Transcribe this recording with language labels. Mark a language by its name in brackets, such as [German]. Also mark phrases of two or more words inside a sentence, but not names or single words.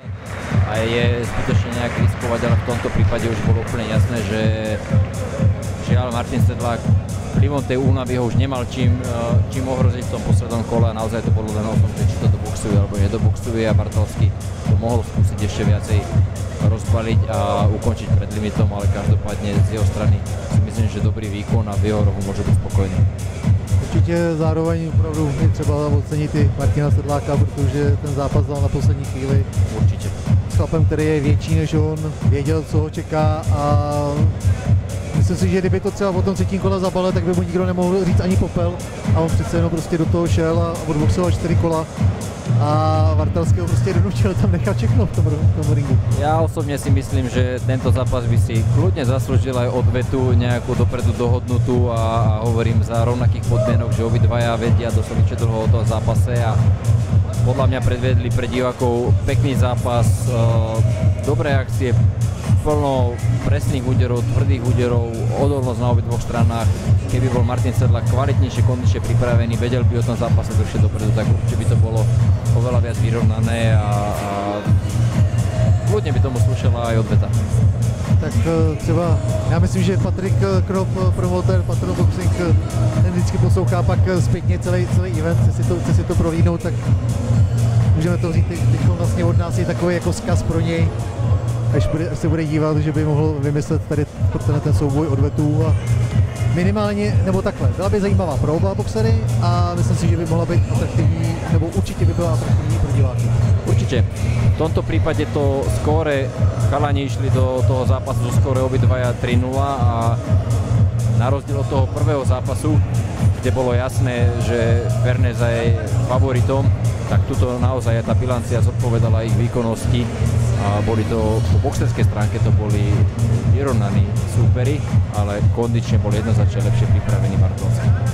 [Slovak] A je zbytočne nejak riskovať, ale v tomto prípade už bolo úplne jasné, že žiaľ Martin Sedlák vplyvom tej únavy ho už nemal čím ohroziť v tom poslednom kole a naozaj to bolo len o tom, že či to doboxuje alebo nedoboxuje a Vartalský to mohol skúsiť ešte viacej rozbaliť a ukončiť pred limitom, ale každopádne z jeho strany si myslím, že dobrý výkon a v jeho rohu môže byť spokojný. [Czech] Určitě zároveň opravdu je třeba ocenit i Martina Sedláka, protože ten zápas dal na poslední chvíli. Určitě. S chlapem, který je větší než on, věděl, co ho čeká a myslím si, že kdyby to třeba po tom třetím kole zabalil, tak by mu nikdo nemohl říct ani popel a on přece jenom prostě do toho šel a odboxoval 4 kola a Vartalského prostě donutil tam nechat všechno v tom ringu. [Slovak] Ja osobne si myslím, že tento zápas by si kľudne zaslúžil aj odvetu nejakú dopredu dohodnutú a hovorím za rovnakých podmienok, že obidvaja vedia doslovne dlho o tom zápase a podľa mňa predvedli pre divákov pekný zápas, dobré akcie, plno presných úderov, tvrdých úderov, odolnosť na obidvoch stranách. Keby bol Martin Sedlák kvalitnejšie, kondične pripravený, vedel by o tom zápase dlhšie dopredu, tak určite by to bolo oveľa viac vyrovnané a kľudne by tomu slúšala aj odveta. [Czech] Tak třeba, já myslím, že Patrik Krop, promotér Patron Boxing, ten vždycky poslouchá pak zpětně celý event, chce si to prohlídnout, tak můžeme to říct, teď vlastně od nás je takový jako vzkaz pro něj, až se bude dívat, že by mohl vymyslet tady ten souboj odvetů a minimálně, nebo takhle, byla by zajímavá pro oba boxery a myslím si, že by mohla být atraktivní, nebo určitě by byla atraktivní pro diváky. [Slovak] Určite. V tomto prípade to skóre chalani išli do toho zápasu zo skóre obidvaja 3-0 a na rozdiel od toho prvého zápasu, kde bolo jasné, že Ferneza je favoritom, tak tuto naozaj tá bilancia zodpovedala ich výkonnosti a boli to po boxerskej stránke to boli vyrovnaní súperi, ale kondične bol jednoznačne lepšie pripravený Vartalský.